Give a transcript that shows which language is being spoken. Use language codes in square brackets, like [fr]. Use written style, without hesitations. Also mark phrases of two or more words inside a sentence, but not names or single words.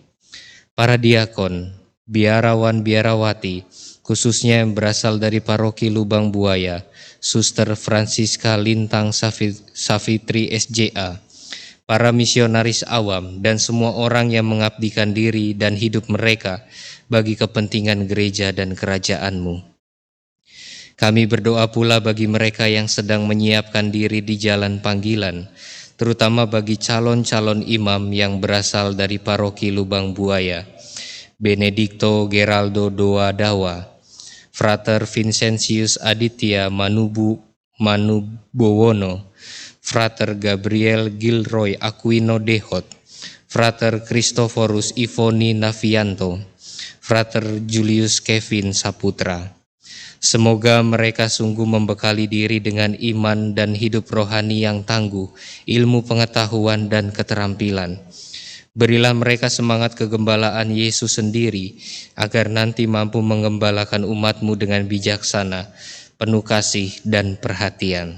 [id] Para diakon, biarawan-biarawati, khususnya yang berasal dari paroki Lubang Buaya, Suster Francisca Lintang Savitri SJA, para misionaris awam, dan semua orang yang mengabdikan diri dan hidup mereka bagi kepentingan gereja dan kerajaan-Mu. Kami berdoa pula bagi mereka yang sedang menyiapkan diri di jalan panggilan, terutama bagi calon-calon imam yang berasal dari paroki Lubang Buaya, Benedikto Geraldo Doa Dawa, Frater Vincentius Aditya Manubowono, Frater Gabriel Gilroy Aquino Dehot, Frater Christophorus Ivoni Navianto, Frater Julius Kevin Saputra. Semoga mereka sungguh membekali diri dengan iman dan hidup rohani yang tangguh, ilmu pengetahuan dan keterampilan. Berilah mereka semangat kegembalaan Yesus sendiri, agar nanti mampu menggembalakan umat-Mu dengan bijaksana, penuh kasih dan perhatian.